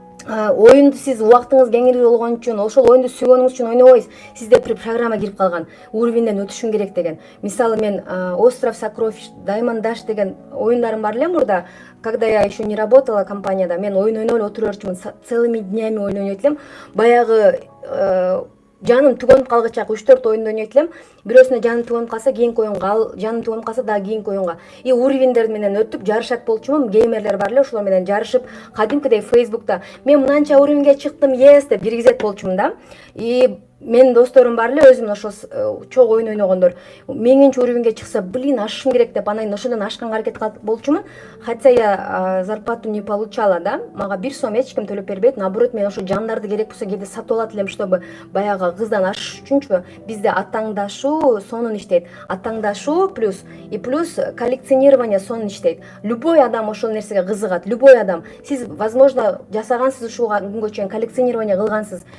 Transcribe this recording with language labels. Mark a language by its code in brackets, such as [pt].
[ky] Оюнду сиз убактыңыз кеңири болгон үчүн, ошол оюнду сүйгөнүңүз үчүн ойнобойсуз. Сизде бир программа кирип калган, уровеньден өтүшүң керек деген. Мисалы, мен Остров Сокровищ, Diamond Dash деген оюндарым бар эле мурда. [ru] Когда я еще не работала [ky] компанияда, мен оюн ойноп эле отурчумун, [ru] целыми днями [ky] оюн ойнойт элем. Баягы жаным түгөнүп калгыча 3-4 оюнду ойнойт элем. Бирөөсүнө жаным түгөнүп калса, кийинки оюнга, жаным түгөнүп калса дагы кийинки оюнга. И уровеньдер менен өтүп жарышат болчумун. Геймерлер бар эле, ошолор менен жарышып, кадимкидей Facebook'та мен мынанча уровеньге чыктым, yes деп киргизет болчумун да. И менин досторум бар эле, өзүмдүн ошо чогуу оюн ойногондор. 1000-чи уровеньге чыкса, ашышым керек деп, анан ошондон ашканга аракет кылып болчумун. [ru] Хотя я зарплату не получала, да. [ky] Мага 1 сом эч ким төлөп бербейт. Наоборот, мен ошо жандарды керек болсо кээде сатып алат элем, чтобы баягы кыздан ашыш үчүнчү. Бизде атаңдашуу сонун иштейт. Атаңдашуу плюс коллекционирование сонун иштейт. Любой адам ошол нерсеге кызыгат. Любой адам. Сиз, возможно, жасагансыз ушул күнгө чейин коллекционирование кылгансыз.